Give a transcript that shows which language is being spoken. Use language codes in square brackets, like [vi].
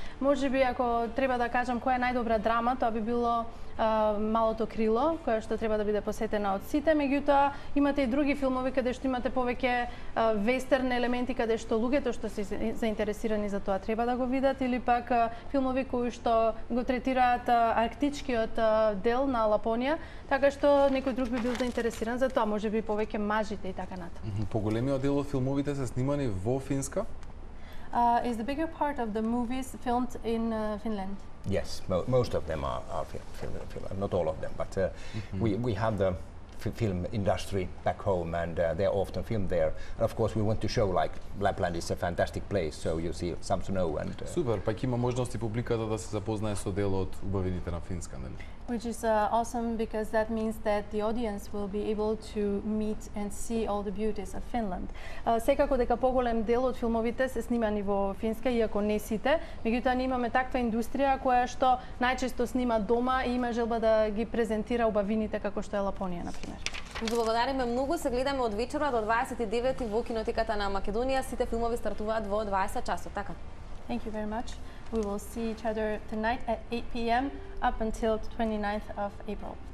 [mk] Можеби ако треба да кажам која е најдобра драма, тоа би било Малото крило, која што треба да биде посетена од сите, меѓутоа имате и други филмови каде што имате повеќе вестерн елементи каде што луѓето што се заинтересирани за тоа треба да го видат, или пак филмови кои што го третираат арктичкиот дел на Лапонија, така што некој друг би бил заинтересиран за тоа, можеби повеќе мажите и така натаму. Поголемиот дел од филмовите се снимани во Финска? [en] Is the bigger part of the movies filmed in Finland? Yes, most of them are filmed, not all of them, but we have the film industry back home and they're often filmed there. And of course we want to show like Lapland is a fantastic place, so you see some snow and... [mk] Супер, пак има можности публиката да се запознае со дел од убавините на Финска, нели? [en] Which is awesome because that means that the audience will be able to meet and see all the beauties of Finland. [mk] Секако дека поголем дел од филмовите се снимани во Финска, иако не сите, меѓутоа ние имаме таква индустрија која што најчесто снима дома и има желба да ги презентира убавините како што е Лапонија, на пример. Ви благодариме многу, се гледаме од вечера до 29 во кинотеката на Македонија. Сите филмови стартуваат во 20 часот, така? [en] Thank you very much. We will see each other tonight at 8 p.m. up until 29th of April.